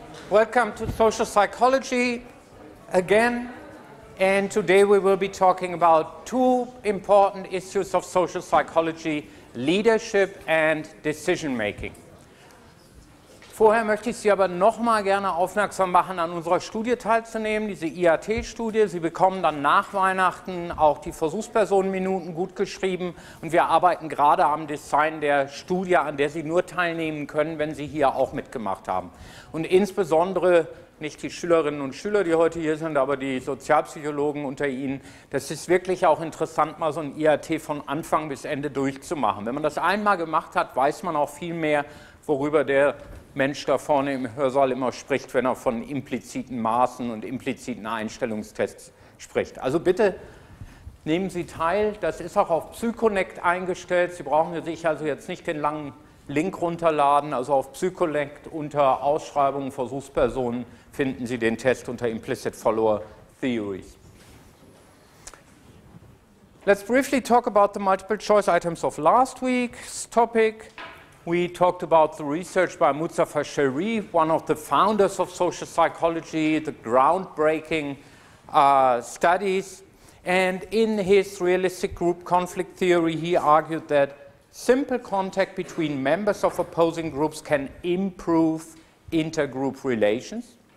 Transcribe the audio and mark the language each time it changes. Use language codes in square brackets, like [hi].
[en] Welcome to social psychology again, and today we will be talking about two important issues of social psychology: leadership and decision making. [de] Vorher möchte ich Sie aber nochmal gerne aufmerksam machen, an unserer Studie teilzunehmen, diese IAT-Studie. Sie bekommen dann nach Weihnachten auch die Versuchspersonenminuten gut geschrieben und wir arbeiten gerade am Design der Studie, an der Sie nur teilnehmen können, wenn Sie hier auch mitgemacht haben. Und insbesondere nicht die Schülerinnen und Schüler, die heute hier sind, aber die Sozialpsychologen unter Ihnen. Das ist wirklich auch interessant, mal so ein IAT von Anfang bis Ende durchzumachen. Wenn man das einmal gemacht hat, weiß man auch viel mehr, worüber der Mensch da vorne im Hörsaal immer spricht, wenn er von impliziten Maßen und impliziten Einstellungstests spricht. Also bitte nehmen Sie teil, das ist auch auf Psyconnect eingestellt. Sie brauchen sich also jetzt nicht den langen Link runterladen, also auf Psyconnect unter Ausschreibungen Versuchspersonen finden Sie den Test unter Implicit Follower Theories. [en] Let's briefly talk about the multiple choice items of last week's topic. We talked about the research by Mustafa Sharif, one of the founders of social psychology, the groundbreaking studies. And in his realistic group conflict theory, he argued that simple contact between members of opposing groups can improve intergroup relations.